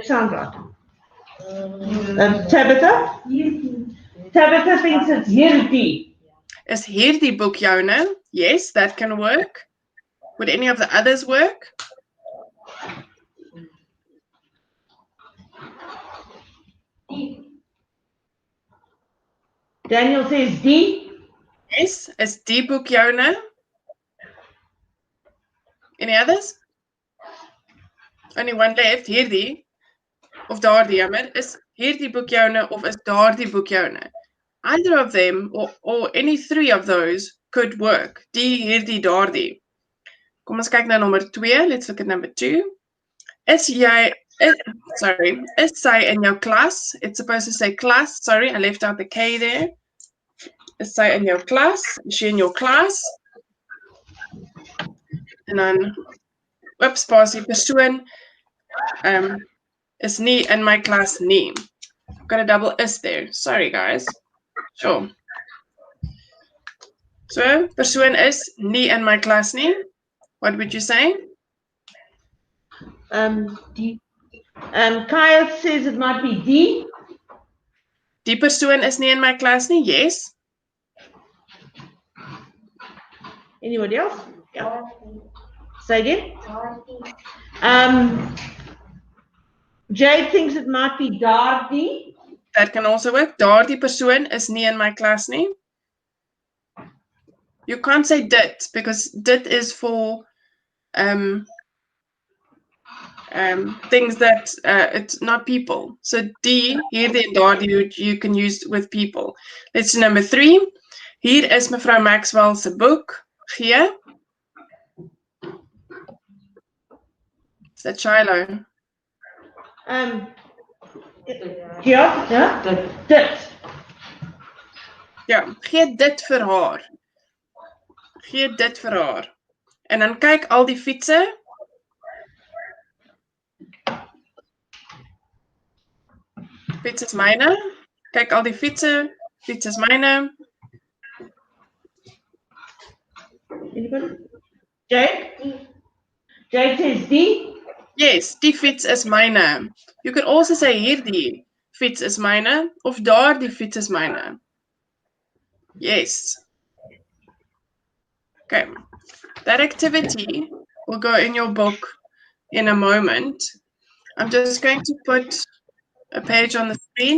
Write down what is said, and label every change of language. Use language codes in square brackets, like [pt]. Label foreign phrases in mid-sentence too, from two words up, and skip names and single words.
[en] That sounds right. Tabitha? Tabitha thinks it's hierdie. [af] Is hierdie boek joune? [en] Yes, that can work. Would any of the others work? Daniel says die. [af] Yes, is die boek joune? [en] Any others? Only one left, hierdie. [af] Of daardie, jammer. Is hierdie boek joune of is daardie boek joune? [en] Either of them or any three of those could work. [af] Die, hierdie, daardie. Kom ons kyk na nommer 2. [en] Let's look at number 2. [af] Is sy in jou klas? [en] It's supposed to say class. Sorry, I left out the K there. [af] Is sy in jou klas? [en] Is she in your class? [af] En dan, oops, spasie, persoon is nie in my class nie. [en] Got a double is there. Sorry, guys. Sure. So, [af] persoon is nie in my class nie. [en] What would you say? Kyle says it might be die. [af] Die persoon is nie in my class nie. Yes. [en] Anybody else? Yeah. Say again. Jade thinks it might be daardie. That can also work. [af] Daardie persoon is nie in my class nie. [en] You can't say dit because dit is for things that it's not people. So [af] die, hierdie en daardie [en] you can use with people. Let's do number 3. [af] Hier is mevrou Maxwell se boek. [en] G. Is that Shiloh? [af] Ja, dit. Ja, gee dit vir haar. Gee dit vir haar. En dan kyk al die fietsse. Fiets is myne. Kyk al die fietsse. Fiets is myne. [en] Anybody? Jade? Jade says die. [af] Yes, die fiets is myne. [en] You could also say [af] hierdie fiets is myne of daardie fiets is myne. [en] Yes. Okay. That activity will go in your book in a moment. I'm just going to put a page on the screen.